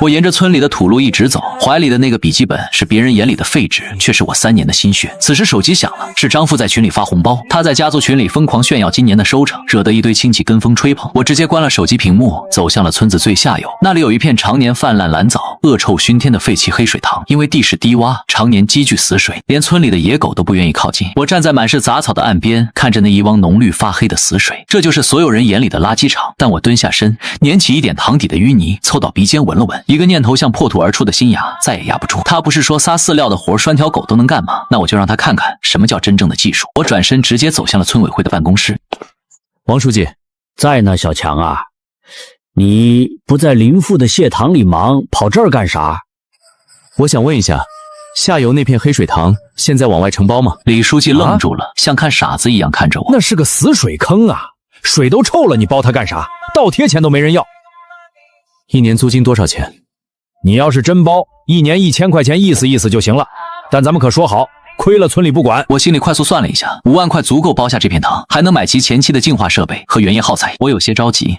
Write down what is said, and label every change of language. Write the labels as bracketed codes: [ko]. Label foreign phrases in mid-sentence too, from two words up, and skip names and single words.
[zh] 我沿着村裡的土路一直走，懷裡的那個筆記本是別人眼裡的廢紙，卻是我3年的心血。此時手機響了，是張富在群裡發紅包，他在家族群裡瘋狂炫耀今年的收成，惹得一堆親戚跟風吹捧。我直接關了手機屏幕，走向了村子最下游，那裡有一片常年泛濫藍藻、惡臭燻天的廢棄黑水塘，因為地勢低洼，常年積聚死水，連村裡的野狗都不願意靠近。我站在滿是雜草的岸邊，看着那一汪濃綠發黑的死水，這就是所有人眼裡的垃圾場。但我蹲下身，捻起一點塘底的淤泥，湊到鼻尖聞了聞，一個念頭像破土而出的新芽，再也壓不住。他不是說撒飼料的活拴條狗都能幹嗎？那我就讓他看看什麼叫真正的技術。我轉身直接走向了村委會的辦公室。王書記在呢，小強啊，你不在邻附的蟹塘裡忙，跑這兒幹啥？我想問一下，下游那片黑水塘現在往外承包嗎？李書記愣住了，像看傻子一樣看着我。那是個死水坑啊，水都臭了，你包它幹啥？倒貼錢都沒人要。1年租金多少錢？你要是真包，1年1000塊錢，意思意思就行了。但咱們可說好，虧了村裡不管。我心裡快速算了一下，5萬塊足夠包下這片塘，還能買齊前期的淨化設備和原液耗材。我有些着急，